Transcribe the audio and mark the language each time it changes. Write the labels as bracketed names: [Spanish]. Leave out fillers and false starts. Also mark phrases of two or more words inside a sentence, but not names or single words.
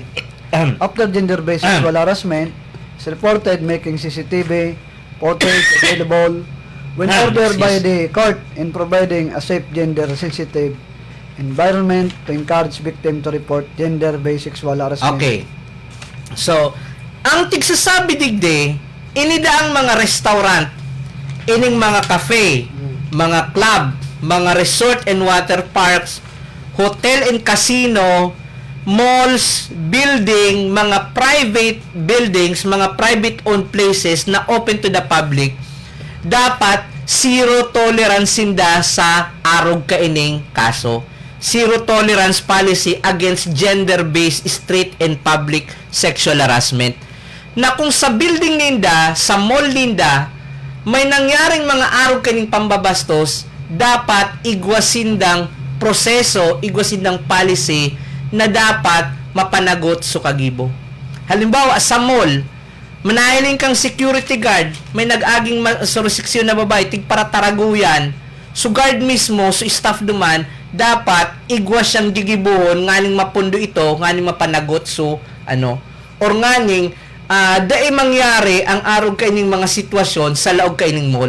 [English] After gender-based sexual harassment is reported, making CCTV footage available when ordered by the court in providing a safe gender-sensitive environment to encourage victim to report gender-based sexual harassment. Okay. So, [Bikol] ang tigsasabi digde, inida ang mga restaurant, ining mga cafe, mga club, mga [English] resort and water parks, hotel and casino, [Bikol] malls, building, mga [English] private buildings, [Bikol] mga [English] private owned places [Bikol] na [English] open to the public, [Bikol] dapat [English] zero tolerance [Bikol] sinda sa arog kaining kaso. [English] Zero tolerance policy against gender-based street and public sexual harassment. [Bikol] Na kung sa building ninda, sa mall ninda, may nangyaring mga arog kaning pambabastos, dapat igwasindang proseso, igwasindang policy na dapat mapanagot sa kagibo. Halimbawa, sa mall, manahiling kang [English] security guard, [Bikol] may nag-aging jurisdiction na babae, tig para taraguyan, so guard mismo, so staff duman, dapat igwas siyang gigibuhon, nganing mapundo ito, nganing mapanagot, so, or nganing, dai mangyari ang arog kaining mga sitwasyon sa laog kaining mall.